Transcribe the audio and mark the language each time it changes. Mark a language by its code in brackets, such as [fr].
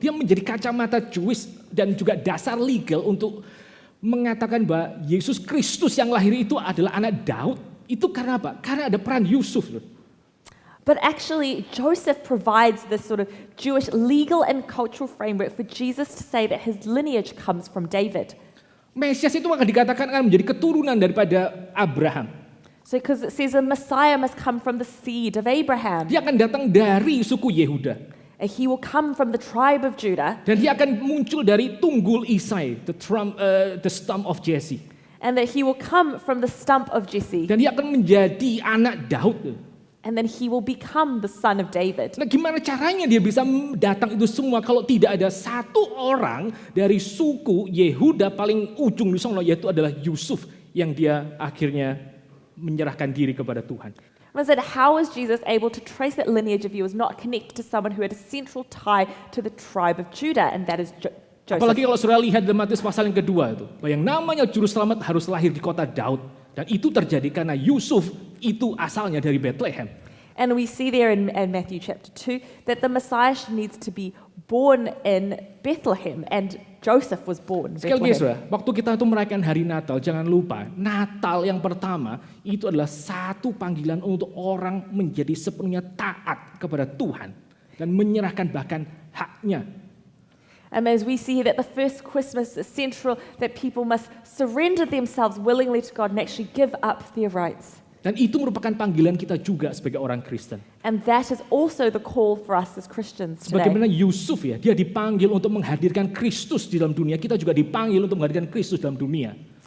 [id] Dia menjadi kacamata Jewish dan juga dasar legal untuk mengatakan bahwa Yesus Kristus yang lahir itu adalah anak Daud. Itu karena apa? Karena ada peran Yusuf. [en] But actually, Joseph provides this sort of Jewish legal and cultural framework for Jesus to say that his lineage comes from David. [id] Mesias itu akan dikatakan akan menjadi keturunan daripada Abraham. [en] So because it says a Messiah must come from the seed of Abraham. [id] Dia akan datang dari suku Yehuda. [en] And he will come from the tribe of Judah. [id] Dan dia akan muncul dari tunggul Isai, [en] the stump of Jesse. And that he will come from the stump of Jesse. [id] Dan dia akan menjadi anak Daud. [en] And then he will become the son of David. [id] Nah, gimana caranya dia bisa datang itu semua kalau tidak ada satu orang dari suku Yehuda paling ujung di sana, yaitu adalah Yusuf yang dia akhirnya menyerahkan diri kepada Tuhan. [en] I said, how is Jesus able to trace that lineage if he was not connected to someone who had a central tie to the tribe of Judah, and that is Joseph? [id] Apalagi kalau saudara lihat dalam Matius pasal yang kedua itu, bahwa yang namanya juru selamat harus lahir di kota Daud, dan itu terjadi karena Yusuf itu asalnya dari Bethlehem. [en] And we see there in Matthew chapter 2 that the Messiah needs to be born in Bethlehem, and Joseph was born in [id] Sekali lagi [en] Bethlehem. [id] saudara, waktu kita itu merayakan hari Natal, jangan lupa Natal yang pertama itu adalah satu panggilan untuk orang menjadi sepenuhnya taat kepada Tuhan dan menyerahkan bahkan haknya. [en] And as we see that the first Christmas is central, that people must surrender themselves willingly to God and actually give up their rights. [id] Dan itu merupakan panggilan kita juga sebagai orang Kristen. [en] And that is also the call for us as Christians today. [id] Sebagaimana Yusuf ya, dia dipanggil untuk menghadirkan Kristus di dalam dunia, kita juga dipanggil untuk menghadirkan Kristus dalam dunia.